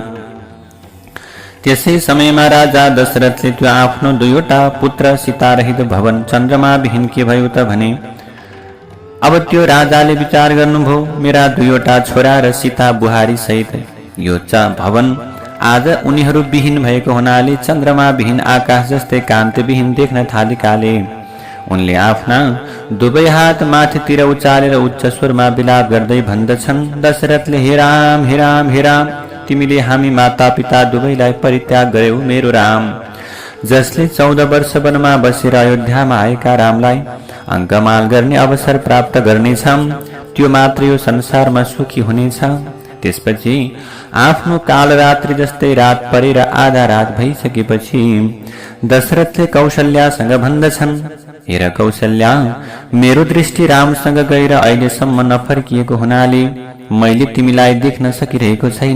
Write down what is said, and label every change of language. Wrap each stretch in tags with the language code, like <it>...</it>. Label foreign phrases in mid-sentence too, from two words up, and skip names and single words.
<ne>त्यसै समयमा राजा दशरथले त्यो आफ्नो दुईवटा पुत्र सीतारहित भवन चन्द्रमाविहीन के भयो त भने अब त्यो राजाले विचार गर्नुभयो, मेरा दुईवटा छोरा र सीता बुहारी सहित यो भवन आज उनीहरू विहीन भएको हुनाले चन्द्रमाविहीन आकाश जस्तै कान्तिविहीन देख्न थालेकाले उनले आफ्ना दुवै हात माथितिर उचालेर उच्च स्वरमा विलाप गर्दै भन्दछन्। दशरथले, हे राम, हे राम, हे राम, तिमीले हामी माता पिता दुवैलाई परित्याग गर्यौ। मेरो राम, जसले 14 वर्ष वनमा बसेर अयोध्यामा आएका रामलाई अङ्कमाल गर्ने अवसर प्राप्त गर्नेछ, त्यो मात्र यो संसारमा सुखी हुनेछ। त्यसपछि आफ्नो कालरात्रि जस्तै रात परेर आधा रात भइसकेपछि दशरथले कौशल्यासँग भन्दछन्, हेर कौशल्या, मेरो दृष्टि रामसँग गएर अहिलेसम्म नफर्किएको हुनाले मैले तिमीलाई देख्न सकिरहेको छैन।</ne>